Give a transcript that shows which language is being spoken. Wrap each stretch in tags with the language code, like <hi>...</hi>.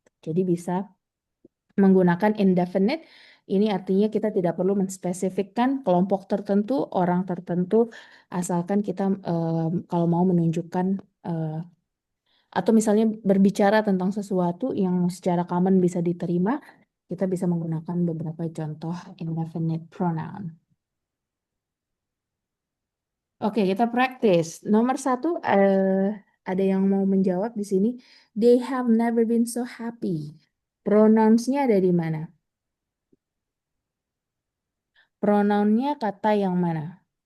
<id>Jadi bisa menggunakan indefinite, ini artinya kita tidak perlu menspesifikkan kelompok tertentu, orang tertentu, asalkan kita kalau mau menunjukkan eh, atau misalnya berbicara tentang sesuatu yang secara common bisa diterima, kita bisa menggunakan beberapa contoh indefinite pronoun. Oke, kita praktis. Nomor satu, ada yang mau menjawab di sini.</id> <en>They have never been so happy.</en> <id>Pronounsnya ada di mana? Pronounnya kata yang mana?</id>